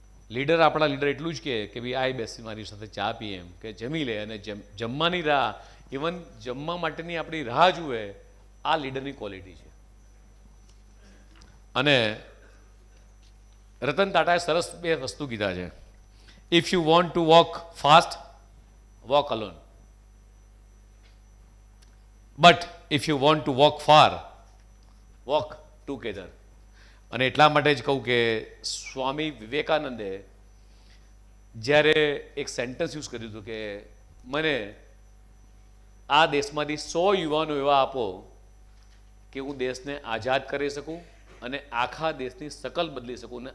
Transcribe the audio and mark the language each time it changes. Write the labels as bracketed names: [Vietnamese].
[Gujarati] Leader આપણા leader એટલું જ કે ભાઈ આ બેસી મારી સાથે ચા પીએ, એમ કે જમી લે અને જમવાની રાહ, ઇવન જમવા માટેની આપણી રાહ જુએ. આ લીડરની ક્વોલિટી છે. અને રતન ટાટાએ સરસ બે વસ્તુ કીધા છે. [English] If you want to walk fast, walk alone. But if you want to walk far, walk together. [Gujarati] અને એટલા માટે જ કહું કે સ્વામી વિવેકાનંદે જ્યારે એક સેન્ટેન્સ યુઝ કર્યું હતું કે મને આ દેશમાંથી 100 યુવાનો એવા આપો કે હું દેશને આઝાદ કરી શકું અને આખા દેશની શકલ બદલી શકું.